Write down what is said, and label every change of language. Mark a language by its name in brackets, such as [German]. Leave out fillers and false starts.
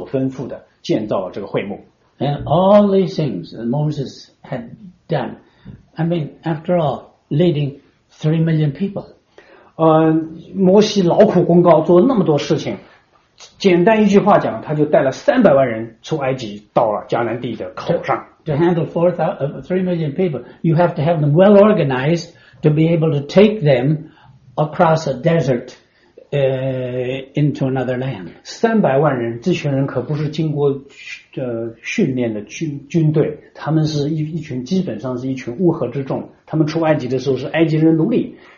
[Chinese] 所以耶和华亲自吩咐他怎么样建造这个会幕，摩西就原原本本的告诉犹太人，犹太人就建造了照耶和华所吩咐的建造了这个会幕。 [English] And all these things that Moses had done, I mean, after all, leading 3 million people. [Chinese] 摩西劳苦功高做那么多事情，简单一句话讲，他就带了300万人出埃及到了迦南地的口上。 [English] To handle 3 million people, you have to have them well organized to be able to take them across a desert into another land. [Chinese] 300万人，这群人可不是经过训练的军队，他们是一群基本上是一群乌合之众，他们出埃及的时候是埃及人奴隶。